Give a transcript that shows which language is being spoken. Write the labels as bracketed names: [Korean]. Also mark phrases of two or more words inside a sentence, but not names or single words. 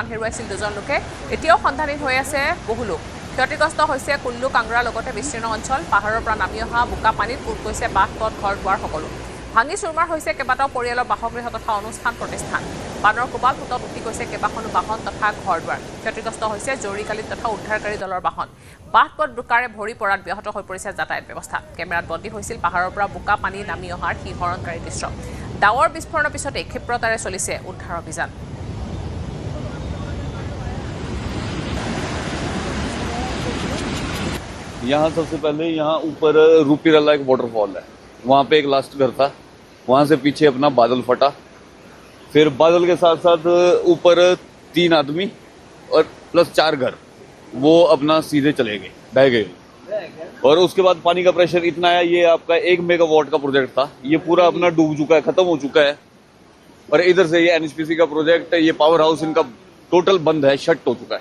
[Assamese] হেৰুৱাইছিল দুজন লোকে এতিয়াও সন্ধানহীন হৈ আছে বহু লোক ক্ষতিগ্ৰস্ত হৈছে কুল্লু কাংৰাৰ লগতে বিস্তীৰ্ণ অঞ্চল পাহাৰৰ পৰা নামি অহা বোকা পানীত পুত গৈছে বাঘপথ ঘৰ দুৱাৰ সকলো ভাঙি চুৰমাৰ হৈছে কেবাটাও পৰিয়ালৰ বাসগৃহ তথা অনুষ্ঠান প্ৰতিষ্ঠান বানৰ কোবাল ফুটত উঠি গৈছে কেবাখনো বাহন তথা ঘৰ দুৱাৰ ক্ষতিগ্ৰস্ত হৈছে জৰুৰীকালীন তথা উদ্ধাৰকাৰী দলৰ বাহন বাঘপথ বোকাৰে ভৰি পৰাত ব্যাহত হৈ পৰিছে যাতায়াত ব্যৱস্থা কেমেৰাত বন্দী হৈছিল পাহাৰৰ পৰা বোকা পানী নামি অহাৰ শিহৰণকাৰী দৃশ্য ডাৱৰ বিস্ফোৰণৰ পিছতে ক্ষিপ্ৰতাৰে চলিছে উদ্ধাৰ অভিযান [Hindi] यहाँ सबसे पहले यहाँ ऊपर रूपीरला एक वाटरफॉल है वहाँ पे एक लास्ट घर था वहाँ से पीछे अपना बादल फटा फिर बादल के साथ साथ ऊपर 3 आदमी और प्लस 4 घर वो अपना सीधे चले गए बह गए और उसके बाद पानी का प्रेशर इतना है ये आपका 1 मेगावाट का प्रोजेक्ट था ये पूरा अपना डूब चुका है खत्म हो चुका है और इधर से ये एनएचपीसी का प्रोजेक्ट ये [English] power house [Hindi] इनका टोटल बंद है शट हो चुका है